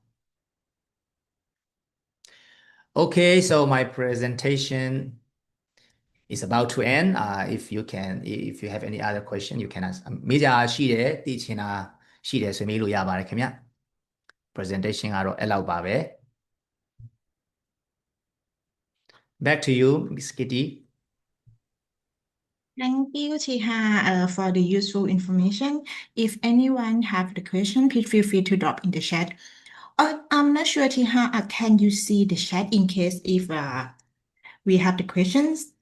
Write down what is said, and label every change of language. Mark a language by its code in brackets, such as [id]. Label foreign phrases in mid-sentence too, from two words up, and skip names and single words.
[en] okay so my presentation is about to end if you have any other question you can ask [my] မေးကြရှိတယ်သိချင်တာရှိတယ်ဆိုမေးလို့ရပါတယ်ခင်ဗျ [en] presentation [my] ကတော့အဲ့လောက်ပါပဲ [en] back to you Miss Kitty Thank you, Chiha, for the useful information. If anyone have the question, please feel free to drop in the chat. I'm not sure, Chiha, can you see the chat in case if we have the questions?